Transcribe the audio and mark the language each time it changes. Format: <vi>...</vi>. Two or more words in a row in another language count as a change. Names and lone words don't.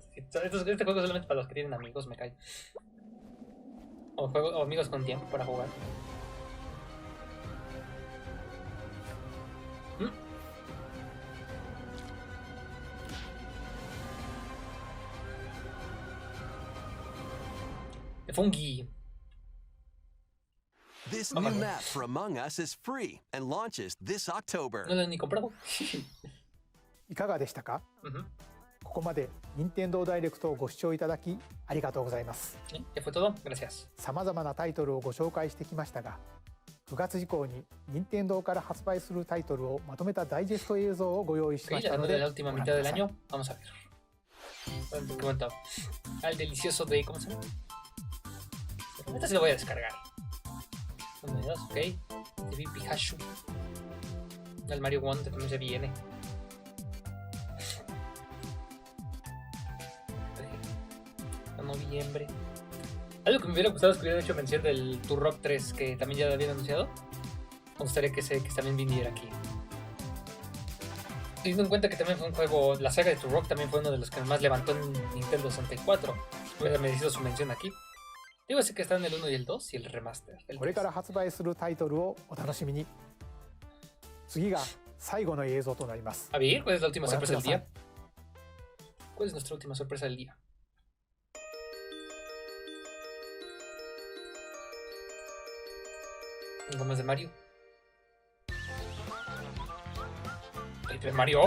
<es>Este juego es solamente para los que tienen amigos, me cae. O amigos con tiempo para jugar. De Fungi.</es> <en>This new map for Among Us is free and launches this October.</en> <es>No lo he ni comprado.</es> <ja>いかがでしたか？ここまで任天堂ダイレクトをご視聴いただきありがとうございます。</ja> <es>Ya fue todo. Gracias.</es> <ja>さまざまなタイトルをご紹介してきましたが、9月以降に任天堂から発売するタイトルをまとめたダイジェスト映像をご用意しま</ja> <es>Ok,</es> <ja>したの</ja> <es>de</es> <ja>で</ja> <es>la</es> <ja>ご</ja> <es>última</es> <ja>覧</ja> <es>mitad</es> <ja>く</ja> <es>del</es> <ja>ださい。</ja> <es>año. Vamos a ver. ¿Qué cuento? Al delicioso de... ¿Cómo se llama? Esta sí lo voy a descargar. 1 y 2, ok. TV Pikachu. El Mario Wonder también se viene. A noviembre. Algo que me hubiera gustado es que hubiera hecho mención del Turok 3, que también ya lo habían anunciado. Me gustaría que también viniera aquí. Teniendo en cuenta que también fue un juego, la saga de Turok también fue uno de los que más levantó en Nintendo 64. Hubiera merecido su mención aquí. Digo, sé que están el 1 y el 2 y el remaster. El</es> <ja>これから発売するタイトルをお楽しみに。次が最後の映像となります。</ja> <es>A ver, ¿cuál es la última Bueno, sorpresa del pero día? ¿Cuál es nuestra última sorpresa del día? ¿Algo más de Mario? ¿Paper Mario?</es>